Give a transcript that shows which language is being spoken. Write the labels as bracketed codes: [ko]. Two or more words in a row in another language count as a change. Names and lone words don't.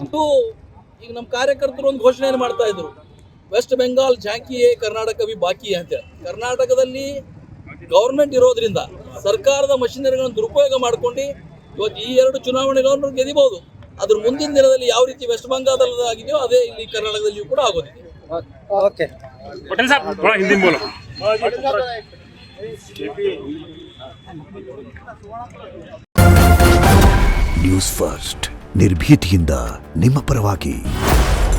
[kn] ಮತ್ತು ಈಗ ನಮ್ಮ ಕಾರ್ಯಕರ್ತರು ಒಂದು ಘೋಷಣೆಯನ್ನು ಮಾಡ್ತಾ ಇದ್ರು, [hi] वेस्ट बंगाल झांकी है कर्नाटक भी बाकी [kn] ಅಂತೇಳಿ. ಕರ್ನಾಟಕದಲ್ಲಿ ಗೌರ್ಮೆಂಟ್ ಇರೋದ್ರಿಂದ ಸರ್ಕಾರದ ಮಷಿನರಿಗಳನ್ನು ದುರುಪಯೋಗ ಮಾಡ್ಕೊಂಡು ಇವತ್ತು ಈ 2 ಚುನಾವಣೆಗಳನ್ನು ಗೆದಿಬಹುದು. ಅದ್ರ ಮುಂದಿನ ದಿನದಲ್ಲಿ ಯಾವ ರೀತಿ ವೆಸ್ಟ್ ಬಂಗಾಳದಲ್ಲಿ ಆಗಿದೆಯೋ ಅದೇ ಇಲ್ಲಿ ಕರ್ನಾಟಕದಲ್ಲಿಯೂ ಕೂಡ ಆಗೋದಿದೆ. [hi] ओके पटेल साहब थोड़ा हिंदी में बोलो। [kn] ನ್ಯೂಸ್ ಫಸ್ಟ್ ನಿರ್ಭೀತಿಯಿಂದ ನಿಮ್ಮ ಪರವಾಗಿ.